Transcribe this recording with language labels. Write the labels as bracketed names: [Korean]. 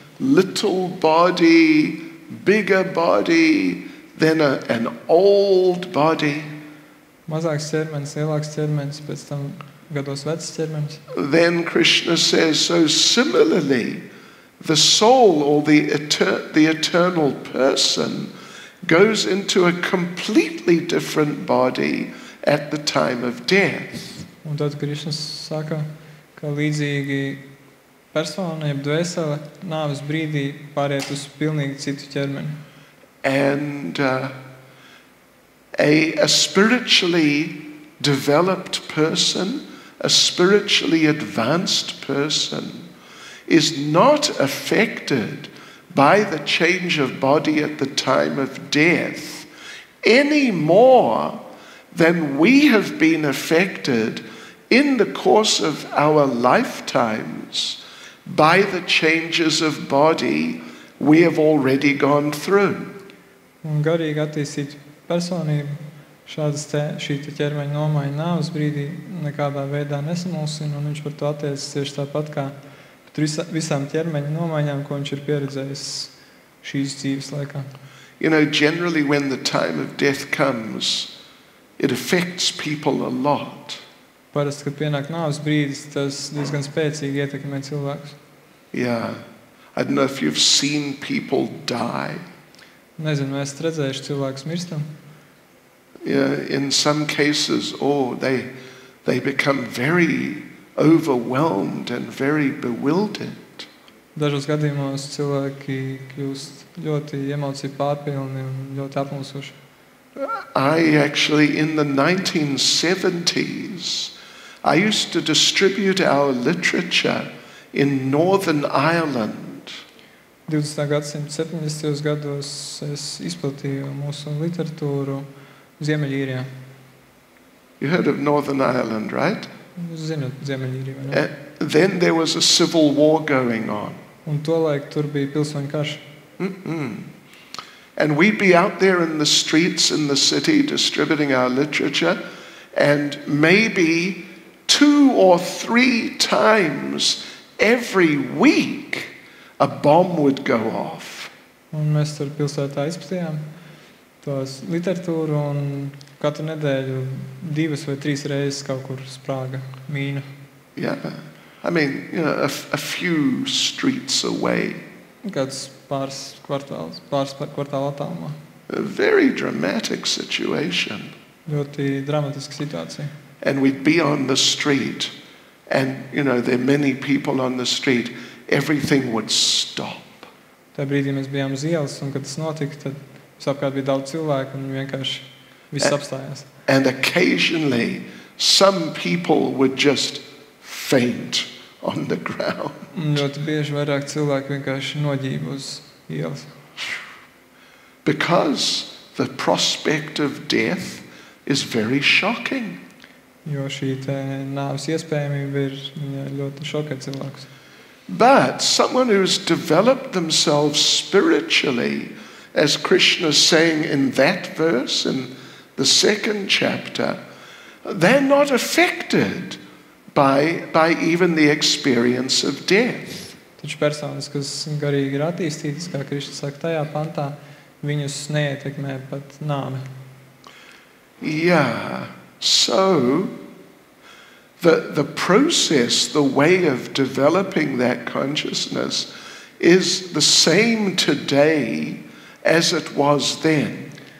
[English] Little body, bigger body, then an old body. [Latvian] Mazāks ķermenis, lielāks ķermenis, pēc tam gados vecs ķermenis. [English] Then Krishna says, so similarly, the soul or the eternal person goes into a completely different body at the time of death. [Latvian] Un tad Krišnas saka, ka līdzīgi persona, jeb dvēsele, nāves brīdī pāriet uz pilnīgi citu ķermeni. [English] And a spiritually developed person, a spiritually advanced person, is not affected by the change of body at the time of death any more than we have been affected in the course of our lifetimes by the changes of body we have already gone through. [Latvian] Un garīgi attīstīt personību šī ķermeņa nomaiņa nāves brīdī nekādā veidā nesamulsina, un viņš par to attiecas tieši tāpat kā visām ķermeņa nomaiņām, ko viņš ir pieredzējis šīs dzīves laikā. [English] You know, generally when the time of death comes, it affects people a lot. [Latvian] Parasti, kad pienāk nāves brīdis, tas diezgan spēcīgi ietekmē cilvēkus. [English] Yeah. I don't know if you've seen people die. [Latvian] Nezinu, vai esat redzējuši cilvēkus mirstam. [English] Yeah, in some cases, they become very overwhelmed and very bewildered. [Latvian] Dažos gadījumos cilvēki kļūst ļoti emociju pārpilni un ļoti apmulsuši. [English] I actually, in the 1970s, I used to distribute our literature in Northern Ireland. [Latvian] 20. gadsimta 70. gados es izplatīju mūsu literatūru Ziemeļīrijā. [English] You heard of Northern Ireland, right? [Latvian] Jūs zināt Ziemeļīriju, vai ne? [English] Then there was a civil war going on. [Latvian] Un tolaik tur bija pilsoņu karš. [English] And we'd be out there in the streets in the city distributing our literature, and maybe 2 or 3 times every week a bomb would go off. [Latvian] Un mēs tur pilsētā izplatījām tos literatūru, un katru nedēļu 2 vai 3 reizes kaut kur sprāga mīna. [English] Yeah. I mean, you know, a few streets away. [Latvian] Kāds pāris kvartālu attālumā. [English] A very dramatic situation. [Latvian] Ļoti dramatiska situācija. [English] And we'd be on the street, and, you know, there are many people on the street. Everything would stop. [Latvian] Tā brīdī mēs bijām uz ielas, un kad tas notika, tad visapkārt bija daudz cilvēku, un vienkārši viss apstājās. [English] And occasionally, some people would just faint on the ground. [Latvian] Un ļoti bieži vairāk cilvēki vienkārši noģība uz ielas. [English] Because the prospect of death is very shocking. [Latvian] Jo šī nāves iespējamība ir ļoti šokē cilvēkus. [English] But someone who's developed themselves spiritually, as Krishna is saying in that verse, in the 2nd chapter, they're not affected by even the experience of death. [Latvian] Taču personas, kas garīgi ir attīstītas, kā Krišna saka tajā pantā, viņus neietekmē pat nāve. [English] Yeah, so the process, the way of developing that consciousness is the same today as it was then.